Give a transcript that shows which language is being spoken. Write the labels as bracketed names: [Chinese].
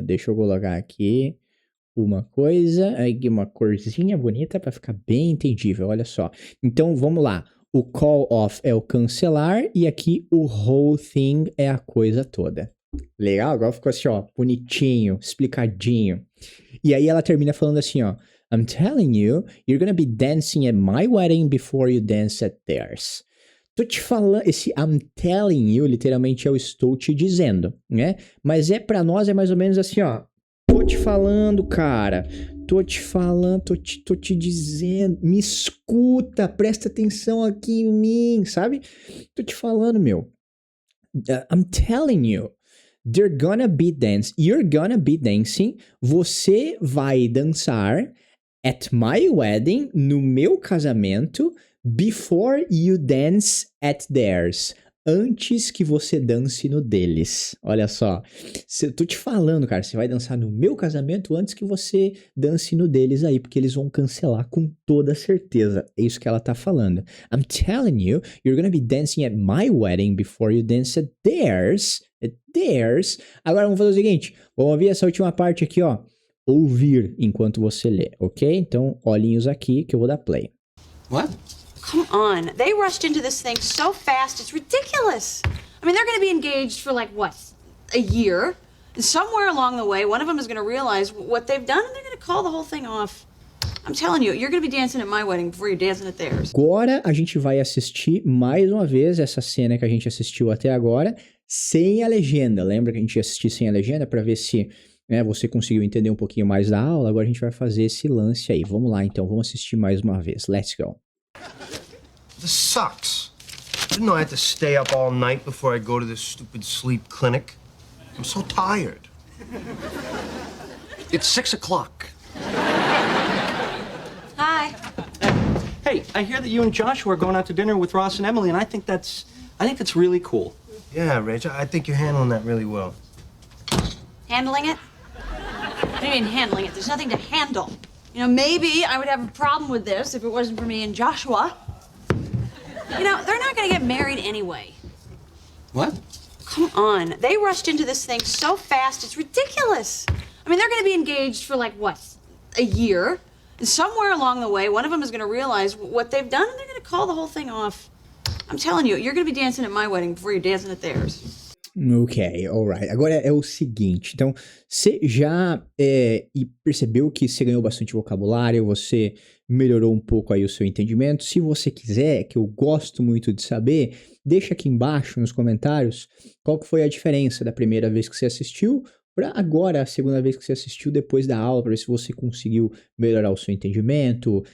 [Portuguese] Deixa eu colocar aqui uma coisa, aqui uma corzinha bonita para ficar bem entendível, olha só. Então, vamos lá. O call off é o cancelar e aqui o whole thing é a coisa toda. Legal? Agora ficou assim, ó, bonitinho, explicadinho. E aí ela termina falando assim, ó. [English] I'm telling you, you're gonna be dancing at my wedding before you dance at theirs. [Portuguese] Tô te falando, esse [English] I'm telling you, [Portuguese] literalmente eu estou te dizendo, né? Mas pra nós é mais ou menos assim, ó. Tô te falando, cara. Tô te falando, tô te dizendo. Me escuta, presta atenção aqui em mim, sabe? Tô te falando, meu. [English] I'm telling you. They're gonna be dancing. You're gonna be dancing. [Portuguese] Você vai dançar [English] at my wedding, [Portuguese] no meu casamento, [English] before you dance at theirs. [Portuguese] Antes que você dance no deles. Olha só. Eu tô te falando, cara. Você vai dançar no meu casamento antes que você dance no deles aí. Porque eles vão cancelar com toda certeza. É isso que ela tá falando. [English] I'm telling you, you're gonna be dancing at my wedding before you dance at theirs. At theirs. [Portuguese] Agora vamos fazer o seguinte. Vamos ouvir essa última parte aqui, ó. Ouvir enquanto você lê, ok? Então, olhinhos aqui que eu vou dar play. [English] What? Come on. They rushed into this thing so fast, it's ridiculous. I mean, they're going to be engaged for, like, what, a year? And somewhere along the way, one of them is going to realize what they've done, and they're going to call the whole thing off. I'm telling you, you're going to be dancing at my wedding before you're dancing at theirs. [Portuguese] Agora a gente vai assistir mais uma vez essa cena que a gente assistiu até agora, sem a legenda. Lembra que a gente ia assistir sem a legenda para ver se você conseguiu entender um pouquinho mais da aula? Agora a gente vai fazer esse lance aí. Vamos lá, então. Vamos assistir mais uma vez. [English] Let's go. This sucks. I didn't know I had to stay up all night before I go to this stupid sleep clinic. I'm so tired. It's 6 o'clock. Hi. Hey, I hear that you and Joshua are going out to dinner with Ross and Emily, and I think that's really cool. Yeah, Rach, I think you're handling that really well. Handling it? What do you mean handling it? There's nothing to handle. You know, maybe I would have a problem with this if it wasn't for me and Joshua. You know, they're not going to get married anyway. What? Come on. They rushed into this thing so fast, it's ridiculous. I mean, they're going to be engaged for, like, what, a year? And somewhere along the way, one of them is going to realize what they've done, and they're going to call the whole thing off. I'm telling you, you're going to be dancing at my wedding before you're dancing at theirs. Ok, alright. [Portuguese] Agora é o seguinte, então, você já e percebeu que você ganhou bastante vocabulário, você melhorou um pouco aí o seu entendimento. Se você quiser, que eu gosto muito de saber, deixa aqui embaixo nos comentários qual que foi a diferença da primeira vez que você assistiu para agora, a segunda vez que você assistiu depois da aula, para ver se você conseguiu melhorar o seu entendimento.